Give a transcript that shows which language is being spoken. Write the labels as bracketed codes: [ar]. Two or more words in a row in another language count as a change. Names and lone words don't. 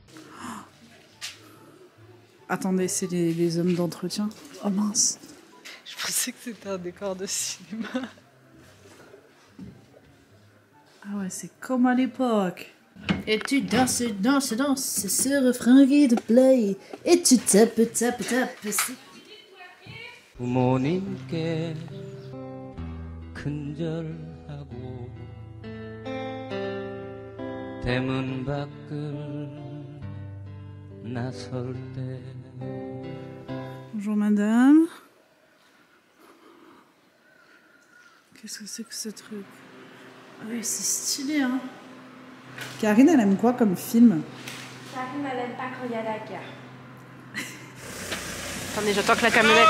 [fr] Attendez, c'est les hommes d'entretien. Oh mince. Je pensais que c'était un décor de cinéma. Ah ouais, c'est comme à l'époque. Et tu danses, c'est ce refrain qui te plaît. Et tu tapes. [ko] 부모님께 큰절하고 대문 밖을 나설 때. [fr] Bonjour madame. Qu'est-ce que c'est que ce truc? Ah oui, c'est stylé, hein. Karine, elle aime quoi comme film? Karine, elle aime pas quand il y a la guerre. Attendez, j'attends que la camionnette...